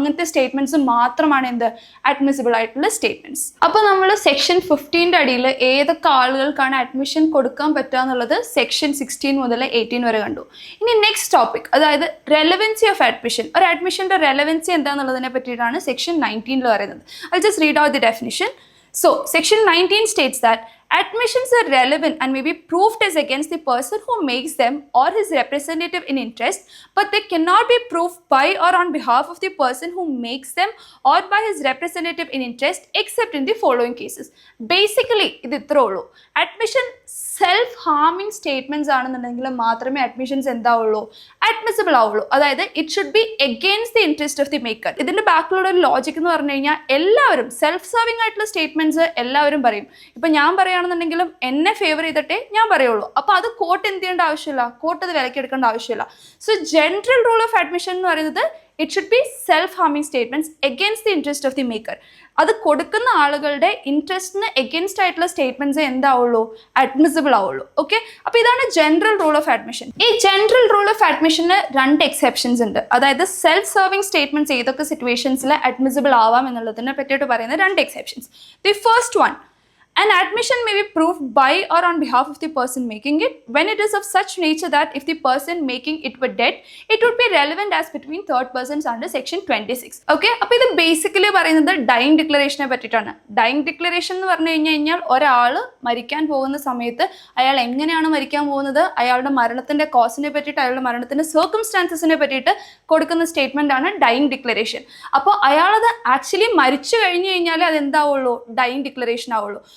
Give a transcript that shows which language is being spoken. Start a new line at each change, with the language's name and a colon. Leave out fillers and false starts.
Malayalam: അങ്ങനത്തെ സ്റ്റേറ്റ്മെൻറ്റ്സ് മാത്രമാണ് എന്ത്, അഡ്മിസിബിൾ ആയിട്ടുള്ള സ്റ്റേറ്റ്മെൻറ്റ്സ്. അപ്പോൾ നമ്മൾ സെക്ഷൻ 15 അടിയിൽ ഏതൊക്കെ ആളുകൾക്കാണ് അഡ്മിഷൻ കൊടുക്കാൻ പറ്റുക എന്നുള്ളത് സെക്ഷൻ 16 മുതൽ 18 വരെ കണ്ടു. ഇനി നെക്സ്റ്റ് ടോപ്പിക്, അതായത് റെലവൻസി ഓഫ് അഡ്മിഷൻ. ഒരു അഡ്മിഷൻ്റെ റെലവൻസി എന്താണെന്നുള്ളതിനെ പറ്റിയിട്ടാണ് സെക്ഷൻ 19 പറയുന്നത്.
English: I'll just read out the definition. So, section 19 states that admissions are relevant and may be proved as against the person who makes them or his representative in interest, but they cannot be proved by or on behalf of the person who makes them or by his representative in interest except in the following cases.
Malayalam: Basically, ഇത് ഇത്രേ ഉള്ളൂ. Admission self ഹാമിങ് statements ആണെന്നുണ്ടെങ്കിൽ മാത്രമേ admissions എന്താവുള്ളൂ, admissible ആവുള്ളൂ. അതായത്
English: It should be against the interest of the maker.
Malayalam: ഇതിന്റെ ബാക്കിലുള്ള ഒരു ലോജിക് എന്ന് പറഞ്ഞു കഴിഞ്ഞാൽ എല്ലാവരും സെൽഫ് സർവിംഗ് ആയിട്ടുള്ള സ്റ്റേറ്റ്മെന്റ്സ് എല്ലാവരും പറയും. ഇപ്പം ഞാൻ പറയുകയാണെന്നുണ്ടെങ്കിലും എന്നെ ഫേവർ ചെയ്തിട്ടേ ഞാൻ പറയുള്ളൂ. അപ്പോൾ അത് കോർട്ട് എന്ത് ചെയ്യേണ്ട ആവശ്യമില്ല, കോർട്ട് അത് വിലക്കെടുക്കേണ്ട ആവശ്യമില്ല.
English: so general rule of admission
Malayalam: എന്ന് പറയുന്നത്
English: It should be self ഹാമിങ് statements against the interest of the maker.
Malayalam: അത് കൊടുക്കുന്ന ആളുകളുടെ ഇൻട്രസ്റ്റിന് എഗെയിൻസ്റ്റ് ആയിട്ടുള്ള സ്റ്റേറ്റ്മെന്റ്സ് എന്താവുള്ളൂ, അഡ്മിസിബിൾ ആവുള്ളൂ. ഓക്കെ, അപ്പോൾ ഇതാണ് ജനറൽ റൂൾ ഓഫ് അഡ്മിഷൻ. ഈ ജനറൽ റൂൾ ഓഫ് അഡ്മിഷന് 2 എക്സെപ്ഷൻസ് ഉണ്ട്. അതായത് സെൽഫ് സർവിംഗ് സ്റ്റേറ്റ്മെന്റ്സ് ഏതൊക്കെ സിറ്റുവേഷൻസിൽ അഡ്മിസിബിൾ ആവാം എന്നുള്ളതിനെ പറ്റിയിട്ട് പറയുന്ന 2 exceptions.
English: The first one, An admission may be proved by or on behalf of the person making it when it is of such nature that if the person making it were dead, it would be relevant as between third persons under section 26.
Malayalam: Okay, അപ്പോൾ ഇത് basically പറയുന്നത് dying ഡിക്ലറേഷനെ പറ്റിയിട്ടാണ്. Dying declaration എന്ന് പറഞ്ഞു കഴിഞ്ഞാൽ ഒരാൾ മരിക്കാൻ പോകുന്ന സമയത്ത് അയാൾ എങ്ങനെയാണ് മരിക്കാൻ പോകുന്നത്, അയാളുടെ മരണത്തിന്റെ കോസിനെ പറ്റിയിട്ട്, അയാളുടെ മരണത്തിന്റെ സർക്കംസ്റ്റാൻസസിനെ പറ്റിയിട്ട് കൊടുക്കുന്ന സ്റ്റേറ്റ്മെന്റ് ആണ് ഡൈയിങ് ഡിക്ലറേഷൻ. അപ്പോൾ അയാളത് ആക്ച്വലി മരിച്ചു കഴിഞ്ഞു കഴിഞ്ഞാൽ അത് എന്താവുള്ളൂ, ഡൈയിങ് ഡിക്ലറേഷൻ ആവുള്ളൂ.